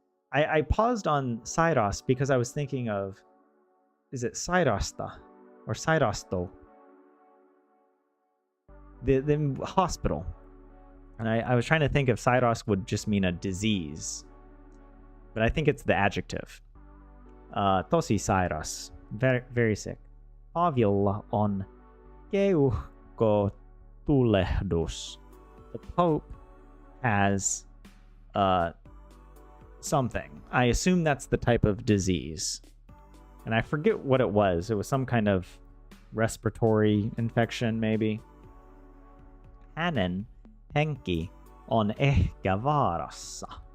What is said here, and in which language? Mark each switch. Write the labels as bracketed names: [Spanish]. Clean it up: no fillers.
[English] I paused on Sairas because I was thinking of, is it Sairasta or Sairasto? The hospital. And I was trying to think if Sairas would just mean a disease. But I think it's the adjective. [Finnish] Tosi sairas. [English] Very, very sick. [Finnish] Paavilla on keuhko tulehdus. [English] The Pope has something. I assume that's the type of disease. And I forget what it was. It was some kind of respiratory infection, maybe. [Finnish] Hänen henki on ehkä vaarassa.